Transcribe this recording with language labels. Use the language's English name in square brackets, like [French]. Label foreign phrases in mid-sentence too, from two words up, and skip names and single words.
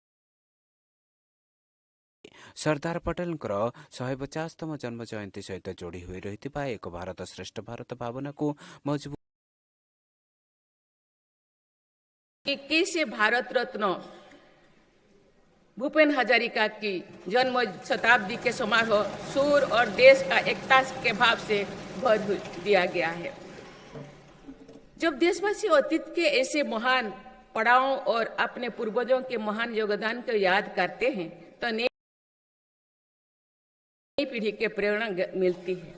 [Odia] ସର୍ଦ୍ଦାର ପଟେଲଙ୍କର 150ତମ ଜନ୍ମ ଜୟନ୍ତୀ ସହିତ ଯୋଡ଼ି ହୋଇ ରହିଥିବା ଏକ ଭାରତ ଶ୍ରେଷ୍ଠ ଭାରତ ଭାବନାକୁ ମଜବୁତ [Hindi] से भारत रत्न भूपेन हजारिका की जन्म शताब्दी के समारोह सूर और देश का एकता के भाव से भर दिया गया है। जब देशवासी अतीत के ऐसे महान पड़ावों और अपने पूर्वजों के महान योगदान को याद करते हैं तो नई पीढ़ी के प्रेरणा मिलती है।